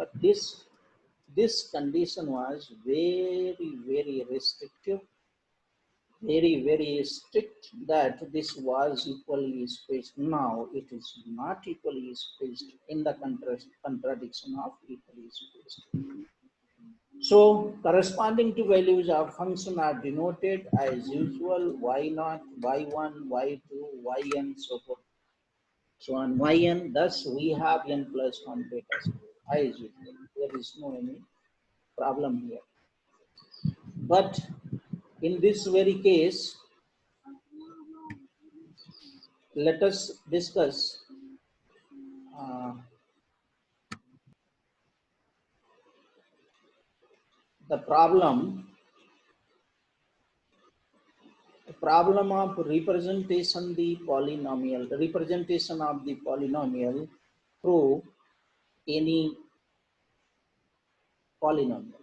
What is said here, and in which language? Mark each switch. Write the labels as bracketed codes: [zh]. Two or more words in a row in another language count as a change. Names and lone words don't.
[en] This condition was very restrictive, very strict, that this was equally spaced. Now it is not equally spaced in the contradiction of equally spaced. So corresponding to values of function are denoted as usual y0, y1, y2, yn, so forth. So on yn, thus we have n plus 1 data set as usual. There is no any problem here. But in this very case, let us discuss uh, the problem of representation of the polynomial through any polynomial.